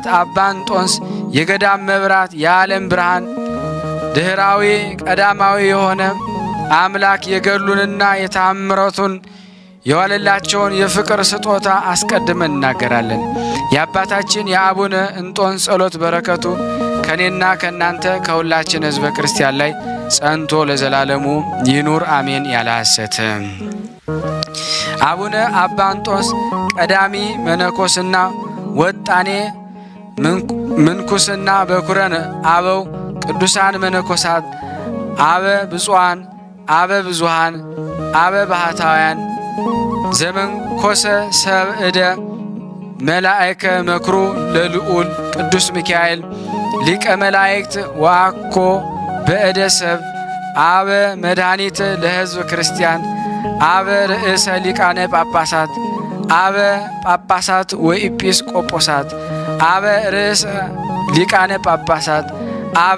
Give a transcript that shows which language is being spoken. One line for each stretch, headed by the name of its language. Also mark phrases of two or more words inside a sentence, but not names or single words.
Amharic: አባ እንጦንስ የገዳም መብራት የዓለም ብርሃን ድህራዊ ቀዳማዊ የሆነ አምላክ የገድሉንና የተአምረቱን የዋለላቸውን የፍቅር ስጦታ አስቀድመን እናገራለን። የአባታችን የአቡነ እንጦንስ ጸሎት በረከቱ ከኔና ከእናንተ ከሁላችን ሕዝበ ክርስቲያን ላይ ጸንቶ ለዘላለሙ ይኑር አሜን። ያለ ሐሰት
Geez: አቡነ አባ እንጦንስ ቀዳሚ መነኮስና ወጣኔ ምንኩስና በኩረን አበው ቅዱሳን መነኮሳት አበ ብፁዓን አበ ብዙሃን አበ ባህታውያን ዘመንኮሰ ሰብእደ መላእከ መክሩ ለልዑል ቅዱስ ሚካኤል ሊቀ መላእክት ወአኮ በእደ ሰብ አበ መድኃኒት ለሕዝብ ክርስቲያን አበ ርእሰ ሊቃነ ጳጳሳት አበ ጳጳሳት ወኢጲስቆጶሳት አበ ርእሰ ሊቃነ ጳጳሳት አበ